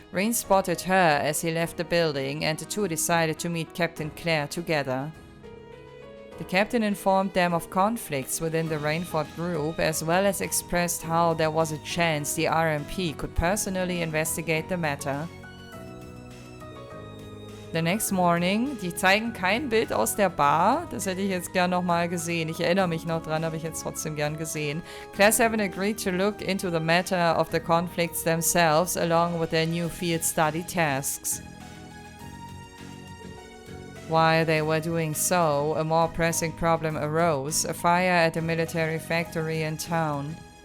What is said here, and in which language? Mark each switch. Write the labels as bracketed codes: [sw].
[en] Rean spotted her as he left the building, and the two decided to meet Captain Clare together. The captain informed them of conflicts within the Reinford group, as well as expressed how there was a chance the RMP could personally investigate the matter. The next morning, [de] die zeigen kein Bild aus der Bar, das hätte ich jetzt gern nochmal gesehen. Ich erinnere mich noch dran, habe ich jetzt trotzdem gern gesehen. [en] Class 7 agreed to look into the matter of the conflicts themselves, along with their new field study tasks. While they were doing so, a more pressing problem arose, a fire at a military factory in town.